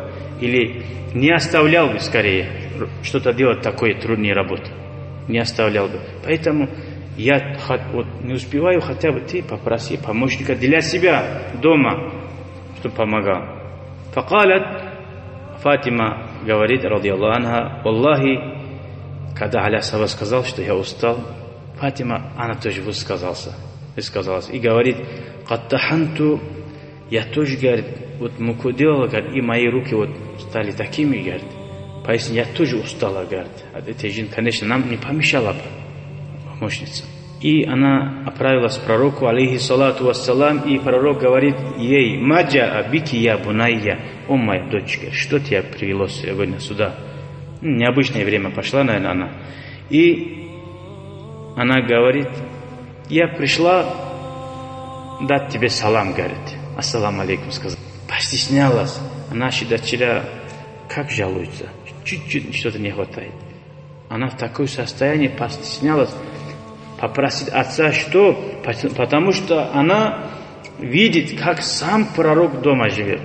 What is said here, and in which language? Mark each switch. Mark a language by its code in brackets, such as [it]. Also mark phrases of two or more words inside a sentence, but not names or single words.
[ru] Или не оставлял бы скорее что-то делать такое труднее работы. Не оставлял бы. Поэтому я вот не успеваю, хотя бы ты попроси помощника для себя дома, чтобы помогал. Факалат, Фатима говорит, [ar] رضي الله عنها، الله, [ru] когда Али асхаба сказал, что я устал, Фатима, она тоже высказалась. И говорит: «Каттаханту», я тоже, говорит, вот муку делала, говорит, и мои руки вот стали такими, говорит. Поэтому я тоже устала, говорит. От этой жены, конечно, нам не помешала бы помощница. И она отправилась к пророку, [ar] عليه الصلاة والسلام, [ru] и пророк говорит ей: [ar] «ما جاء بك يا بنية», [ru] о моя дочка, что тебя привело сегодня сюда? Необычное время пошла, наверное, она. И она говорит: я пришла дать тебе салам, говорит. [ar] السلام عليكم, [ru] сказал. Постеснялась. Наши дочеря как жалуются. Чуть-чуть что-то не хватает. Она в такое состояние постеснялась попросить отца, что? Потому что она видит, как сам пророк дома живет.